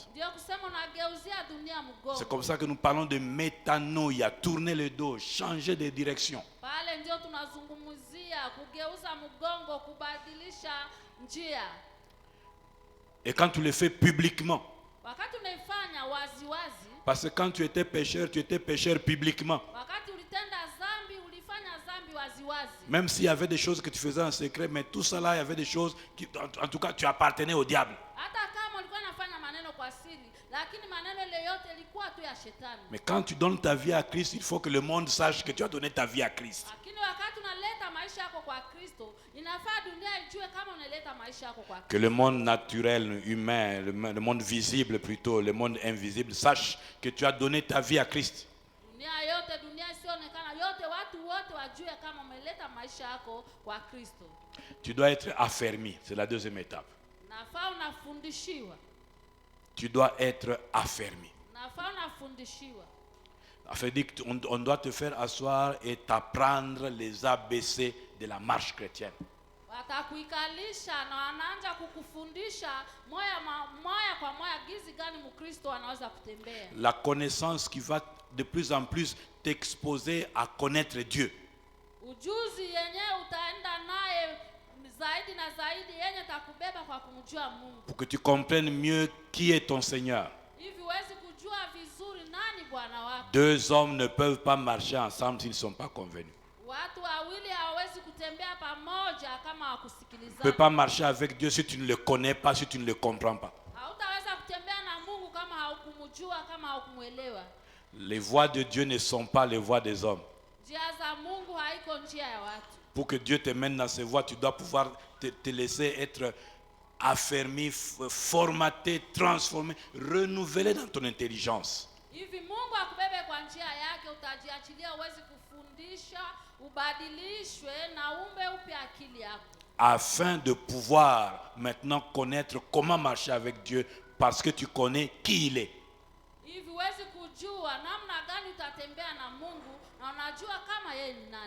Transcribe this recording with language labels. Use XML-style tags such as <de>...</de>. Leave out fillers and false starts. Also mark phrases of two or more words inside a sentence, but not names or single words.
<sw>Ndio kusema unageuzia dunia mgongo.</sw> <fr>C'est comme ça que nous parlons de métanoïa, tourner le dos, changer de direction.</fr> <sw>Pale ndio tunazungumzia kugeuza mgongo, kubadilisha njia.</sw> <fr>Et quand tu le fais publiquement,</fr> <sw>Wakati unaifanya wazi wazi,</sw> <fr>parce que quand tu étais pécheur publiquement.</fr> <sw>wakati ulitenda dhambi, ulifanya dhambi wazi wazi.</sw> <fr>Même s'il y avait des choses que tu faisais en secret, mais tout ça là, il y avait des choses qui, en tout cas, tu appartenais au diable.</fr> <sw>Hata kama ulikuwa unafanya maneno kwa siri, lakini maneno ile yote ilikuwa tu ya shetani.</sw> <fr>Mais quand tu donnes ta vie à Christ, il faut que le monde sache que tu as donné ta vie à Christ.</fr> <sw>Lakini wakati unaleta maisha yako kwa Kristo, inafaa dunia ijue kama unaleta maisha yako kwa Kristo.</sw> <fr>Que le monde naturel, humain, le monde visible plutôt, le monde invisible, sache que tu as donné ta vie à Christ.</fr> <sw>Dunia yote, dunia isionekana yote, watu wote wajue kama umeleta maisha yako kwa Kristo.</sw> <fr>Tu dois être affermi, c'est la deuxième étape.</fr> <sw>Nafaa unafundishiwa.</sw> <fr>Tu dois être affermi.</fr> <sw>Nafaa unafundishiwa.</sw> <fr>Ça veut dire qu'on doit te faire asseoir et t'apprendre les ABC de la marche chrétienne.</fr> <sw>Watakuikalisha na wanaanza kukufundisha moya kwa moya gizi gani Mkristo anaweza kutembea.</sw> <fr>La connaissance qui va de plus en plus t'exposer à connaître Dieu.</fr> <sw>Ujuzi yenye utaenda naye zaidi na zaidi yenye takubeba kwa kumjua Mungu.</sw> <fr>Pour que tu comprennes mieux qui est ton Seigneur.</fr> <sw>Hivi huwezi kujua vizuri nani Bwana wako.</sw> <fr>Deux hommes ne peuvent pas marcher ensemble s'ils ne sont pas convenus.</fr> <sw>Watu wawili hawawezi kutembea pamoja kama</sw> <fr>Tu ne</fr> <sw>hawakusikilizana.</sw> <fr>peux pas marcher avec Dieu si tu ne le connais pas, si tu ne le comprends pas.</fr> <sw>Hautaweza kutembea na Mungu kama haukumjua, kama haukumuelewa.</sw> <fr>Les voies de Dieu ne sont pas les voies des hommes.</fr> <sw>Njia za Mungu haiko njia ya watu.</sw> <fr>Pour que Dieu te mène dans ses voies, tu dois pouvoir te laisser être affermi, formaté, transformé, renouvelé dans ton intelligence.</fr> <sw>Hivi Mungu akubebe kwa njia yake, utajiachilia uwezi kufundisha, ubadilishwe na umbe upya akili yako.</sw> <fr>Afin de pouvoir maintenant connaître comment marcher avec Dieu parce que tu connais qui il est.</fr> <sw>Hivi huwezi kujua namna gani utatembea na Mungu na unajua kama yeye ni nani.</sw>